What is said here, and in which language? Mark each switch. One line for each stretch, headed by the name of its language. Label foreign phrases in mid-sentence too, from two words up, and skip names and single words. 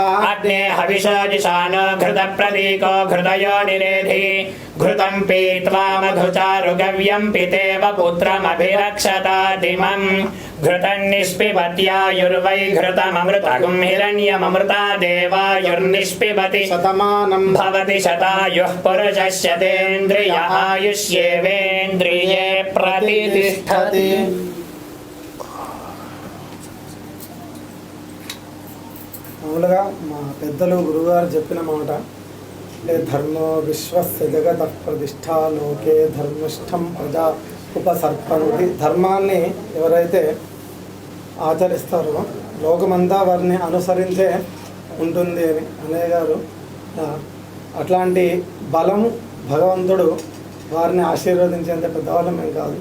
Sanskrit: अग्ने हविषजिषानो घृतप्रतीको घृतयो निरेधि घृतं पीत्वा मधुचारुगव्यं पितेव पुत्रमभिरक्षतादिमम् घृतं निष्पिबत्यायुर्वै घृतममृतगुं हिरण्यममृता देवायुर्निष्पिबति शतमानं भवति शतायुः पुरुषस्य तेन्द्रिय आयुष्येवेन्द्रिये प्रतिष्ठति।
Telugu: మామూలుగా మా పెద్దలు గురువుగారు చెప్పిన మాట
Sanskrit: धर्मो विश्वस्य जगत प्रतिष्ठा लोके धर्मिष्ठं प्रजा उपसर्पन्ति.
Telugu: ధర్మాన్ని ఎవరైతే ఆచరిస్తారో లోకమంతా వారిని అనుసరించే ఉంటుంది అని అన్నయ్య గారు అట్లాంటి బలము భగవంతుడు వారిని ఆశీర్వదించేంత పెద్దవాళ్ళం ఏం కాదు.